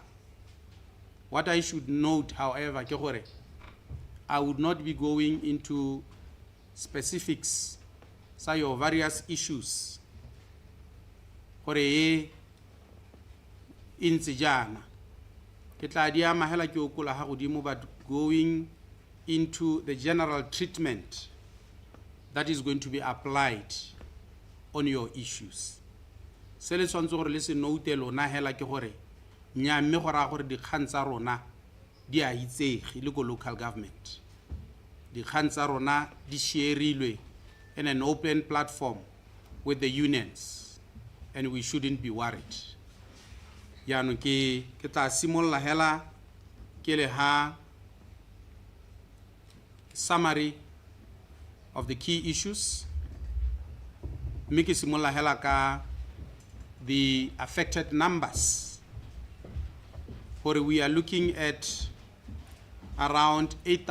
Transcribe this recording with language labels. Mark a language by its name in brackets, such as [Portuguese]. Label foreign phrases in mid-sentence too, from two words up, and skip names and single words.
[English] What I should note, however, [Tswana] ke gore [English] I would not be going into specifics [Tswana] sa [English] your various issues [Tswana] gore e ntse jana ke tla di ama hela ke okola ha godimo, [English] but going into the general treatment that is going to be applied on your issues. [Tswana] Se le tshwantse gore le se note lona hela ke gore nyamme go ra gore dikgang tsa rona di a itsege le go [English] local government, [Tswana] dikgang tsa rona di shareilwe [English] in an open platform with the unions, and we shouldn't be worried. [Tswana] Yaanong ke tla simolla hela ke le ha [English] summary of the key issues, [Tswana] mme ke simolla hela ka [English] the affected numbers, where we are looking at around 8,000